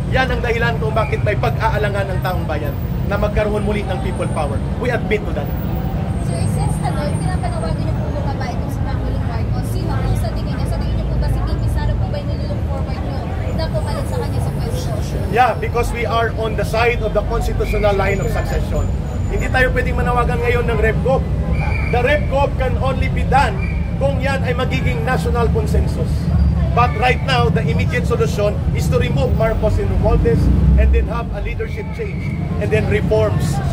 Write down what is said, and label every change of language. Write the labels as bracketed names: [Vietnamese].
[Filipino] Yan ang dahilan kung bakit may pag-aalangan ng taong bayan na magkaroon muli ng people power. [English] We admit to that. [Filipino] Sir, since pinapanawagan niyo po mga ba itong si Pangulong Marcos, sino po sa tingin niya? Sa tingin niyo po ba si VP Sara po ba yung nilook forward niyo na pumalit sa kanya sa pwesto? [English] Yeah, because we are on the side of the constitutional line of succession. [Filipino] Hindi tayo pwedeng manawagan ngayon ng RevGov. [English] The RevGov can only be done [Filipino] kung yan ay magiging [English] national consensus. But right now, the immediate solution is to remove Marcos and Romualdez and then have a leadership change and then reforms.